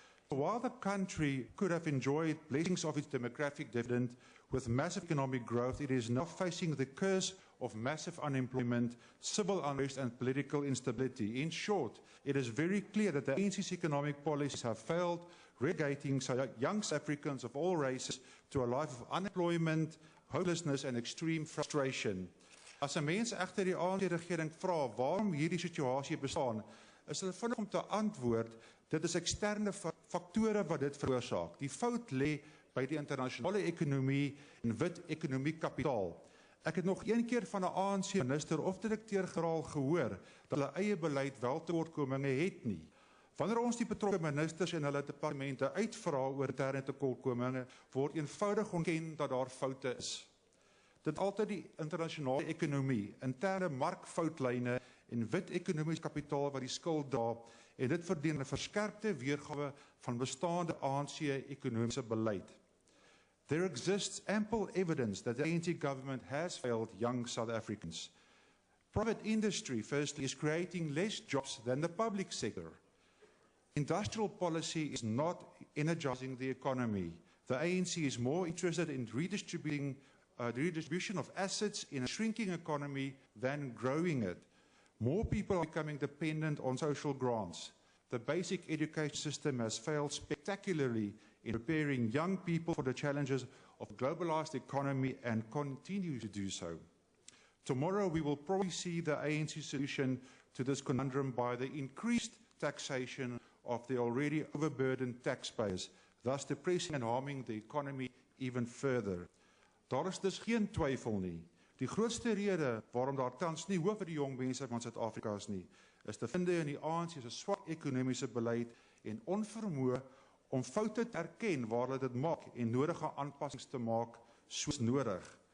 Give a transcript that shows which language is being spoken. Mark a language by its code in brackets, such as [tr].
[en] While the country could have enjoyed blessings of its demographic dividend with massive economic growth, it is now facing the curse of massive unemployment, civil unrest and political instability. In short, it is very clear that the ANC's economic policies have failed, relegating young South Africans of all races to a life of unemployment, hopelessness and extreme frustration. [af] As 'n mens egter die ANC-regering vra waarom hierdie situasie bestaan, is hulle vinnig om te antwoord, dit is eksterne faktore wat dit veroorsaak. Die fout lê by die internasionale ekonomie en wit ekonomie kapitaal. Ek het nog een keer van 'n ANC-minister of direkteur-generaal gehoor dat hulle eie beleid wel tekortkominge het nie. Wanneer ons die betrokke ministers en hulle departemente uitvra oor interne tekortkominge, word eenvoudig ontken dat daar foute is. Dit altyd die internasionale ekonomie, interne markfoutlyne en wit ekonomiese kapitaal wat die skuld dra, en dit verdien 'n verskerpte weergawe van bestaande ANC-ekonomiese beleid. [en] There exists ample evidence that the ANC government has failed young South Africans. Private industry, firstly, is creating less jobs than the public sector. Industrial policy is not energizing the economy. The ANC is more interested in redistributing the redistribution of assets in a shrinking economy than growing it. More people are becoming dependent on social grants. The basic education system has failed spectacularly in preparing young people for the challenges of a globalized economy and continues to do so. Tomorrow we will probably see the ANC solution to this conundrum by the increased taxation of the already overburdened taxpayers, thus depressing and harming the economy even further. [af] Daar is dus geen twyfel nie. Die grootste rede waarom daar tans nie hoop vir die jong mense van Suid-Afrika is nie, is te vind in die ANC se swak ekonomiese beleid en onvermoë om foute te erken waar hulle dit maak en nodige aanpassings te maak soos nodig.